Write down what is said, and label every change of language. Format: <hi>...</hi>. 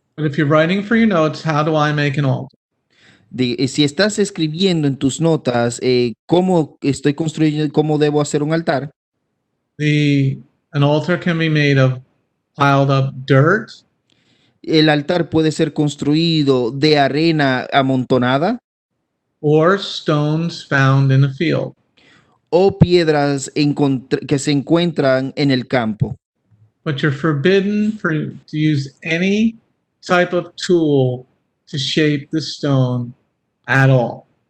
<en>But if you're writing for your notes, how do I make an altar?</en> <es>Si estás escribiendo en tus notas cómo estoy construyendo, cómo debo hacer un altar,</es> <en>An altar can be made of piled up dirt,</en> <es>el altar puede ser construido de arena amontonada</es> <en>or stones found in a field.</en> <es>o piedras que se encuentran en el campo.</es> <en>But you're forbidden to use any type of tool to shape the stone at all.</en>